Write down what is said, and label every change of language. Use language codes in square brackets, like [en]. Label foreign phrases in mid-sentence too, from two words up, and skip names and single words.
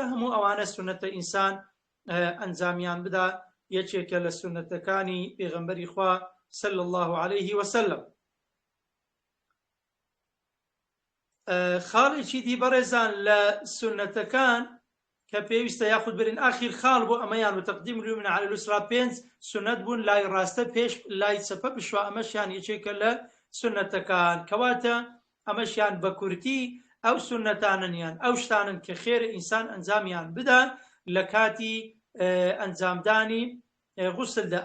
[ckb] هەموو ئەوانە سونەتە ئینسان ئەنجامیان بدا، یەکێکە لە سونەتەکانی پێغەمبەری خوا [ar] صلی الله عليه وسلم. [ckb] خاڵێکی دی بەڕێزان لە سونەتەکان کە پێویستە یاخود برین ئاخیر خاڵ بۆ ئەمەیان و [ar] تەقدیم اليمنى على اليسرى، [ckb] پێنج سونەت بوون لای ڕاستە پێش لای چەپە بشوە، ئەمەشیان یەکێکە لە سونەتەکان، کەواتە ئەمەشیان بە کورتی ئەو سونەتاننیان ئەو شتانن کە خێرە ئینسان ئەنجامیان بدا لە کاتی ئەنجامدانی غوسلدا.